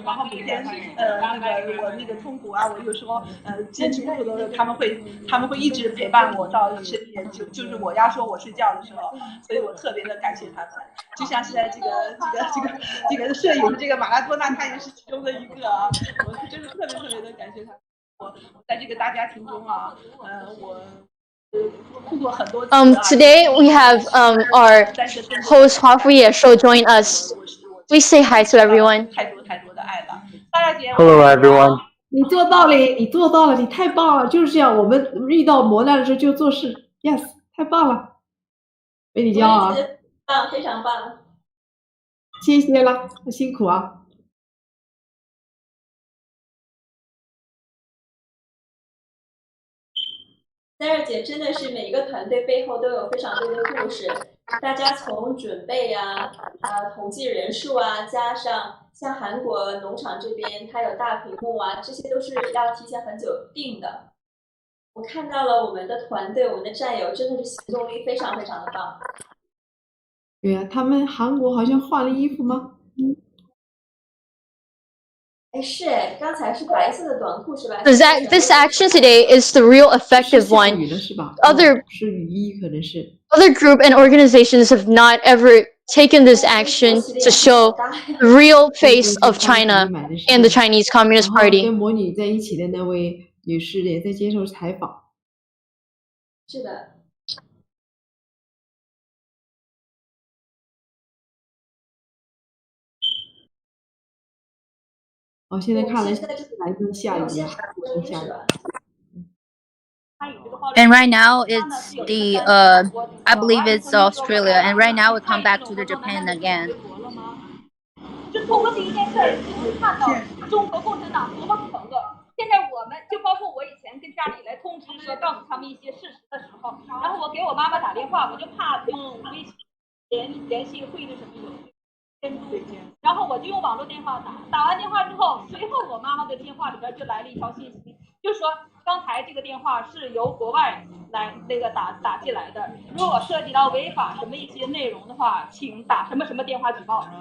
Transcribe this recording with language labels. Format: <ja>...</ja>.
<zh>每天那个我那个痛苦啊，我有时候坚持不住的，他们会一直陪伴我到深夜，就是我要说我睡觉的时候，所以我特别的感谢他们，就像是在这个摄影的这个马拉多纳，他也是其中的一个啊，我真的特别特别的感谢他。我在这个大家庭中啊，我碰过很多次。</zh> <en>Today we have our host 华府野兽 join us. Please say hi to everyone.</en> <zh>太多的爱了，大家姐。</zh> <en>Hello everyone.</en> <zh>你做到了，你太棒了，就是这样。我们遇到磨难的时候就做事 ，yes， 太棒了，为你骄傲。棒，非常棒。谢谢了，辛苦啊。 Sarah 姐真的是每一个团队背后都有非常多的故事，大家从准备啊、统计人数啊，加上像韩国农场这边它有大屏幕啊，这些都是要提前很久定的。我看到了我们的团队，我们的战友真的是行动力非常非常的棒。对呀，他们韩国好像换了衣服吗？是哎，刚才是白色的短裤是吧？</zh> <en>This action today is the real effective one. Other group and organizations have not ever taken this action to show the real face of China and the Chinese Communist Party.</en> <zh>跟魔女在一起的那位女士也在接受采访。是的。现在看来来自下雨啊，下雨。</zh> <en>And right now it's the I believe it's Australia, and right now we come back to the Japan again.</en> <zh>就通过这一件事儿，就看到中国共产党多么可恶。现在我们就包括我以前跟家里来通知说告诉他们一些事实的时候，然后我给我妈妈打电话，我就怕用微信联系会的什么有监督，然后我就用网络电话打完电话之后，随后我妈妈的电话里边就来了一条信息，就说刚才这个电话是由国外来那个打进来的，如果涉及到违法什么一些内容的话，请打什么什么电话举报。</zh>